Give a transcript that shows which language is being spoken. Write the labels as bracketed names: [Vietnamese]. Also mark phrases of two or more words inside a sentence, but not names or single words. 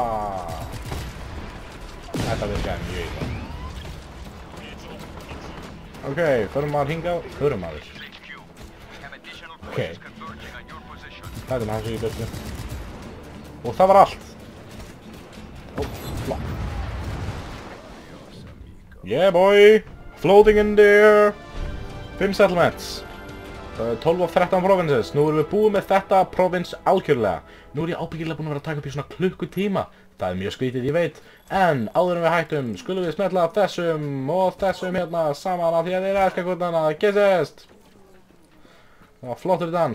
[Icelandic] Þetta virkaði mjög illa. Ok, förum maður hingað, förum maður. Ok. Það er maður sem ég byrstu. Og það var allt. Ó, flott. [English] Yeah boy! Floating in there! [Icelandic] 5 settlements. 12 og 13 provinces. Nú erum við búið með þetta provins algjörlega. Nú er ég ábyggilega búin að vera að taka upp í svona klukkutíma. Það er mjög skrítið, ég veit. En áður en við hættum, skulum við smetla þessum og þessum hérna saman af því að þeir elska hvort annað. Kissest! Það var flottur dans.